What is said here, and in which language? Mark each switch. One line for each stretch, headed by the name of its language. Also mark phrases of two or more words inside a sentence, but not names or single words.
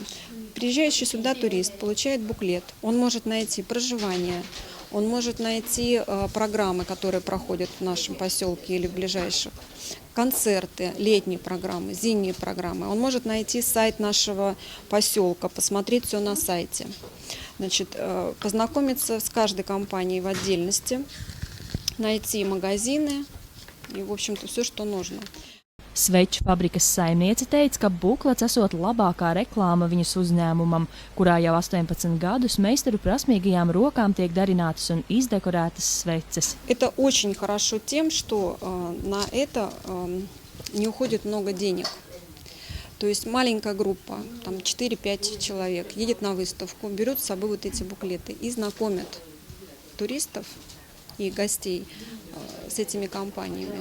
Russian: Приезжающий сюда турист получает буклет, он может найти проживание, он может найти программы, которые проходят в нашем поселке или в ближайших, концерты, летние программы, зимние программы. Он может найти сайт нашего поселка, посмотреть все на сайте. Значит, познакомиться с каждой компанией в отдельности, найти магазины и, в общем-то, все, что нужно.
Latvian: Sveču fabrikas saimniece teica, ka buklets esot labākā reklāma viņas uzņēmumam, kurā jau 18 gadus meistaru prasmīgajām rokām tiek darinātas un izdekorētas sveces.
Russian: Это очень хорошо тем, что на это не уходит много денег. То есть маленькая группа, там 4-5 человек, едет на выставку, берет с собой вот эти буклеты и знакомят туристов и гостей с этими компаниями.